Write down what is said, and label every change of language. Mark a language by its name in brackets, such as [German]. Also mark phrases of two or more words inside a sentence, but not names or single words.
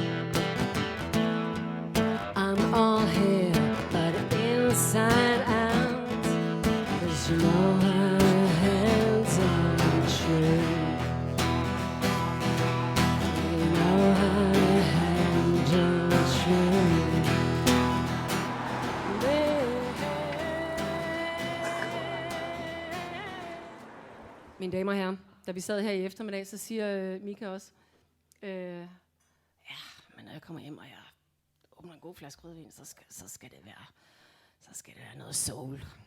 [English] I'm all here, but inside out, 'cause you know my hands are true. You know my hands are true. [Danish] Mine damer og herrer, da vi sad her i eftermiddag, så siger Mika også, ja, men når jeg kommer hjem, og jeg åbner en god flaske rødvin, så skal det være noget soul.